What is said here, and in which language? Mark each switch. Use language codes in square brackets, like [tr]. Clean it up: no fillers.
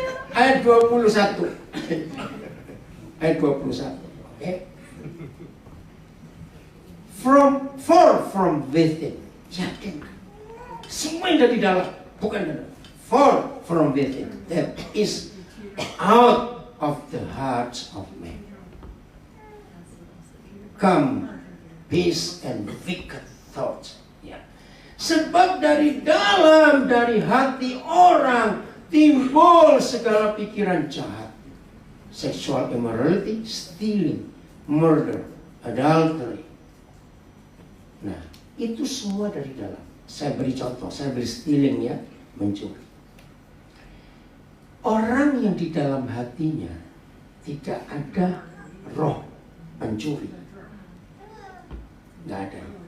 [id] Ayat 21. Ayat 21. Oke. [en] From within. Yakin. [id] Semua yang dari dalam, bukan dari dalam. [en] From within. That is out of the hearts of men. Come peace and wicked thoughts. [id] Ya. Sebab dari dalam, dari hati orang timbul segala pikiran jahat. [en] Sexual immorality, stealing, murder, adultery. [id] Nah, itu semua dari dalam. Saya beri contoh, saya beri stealing ya, mencuri. Orang yang di dalam hatinya tidak ada roh pencuri. Nggak ada.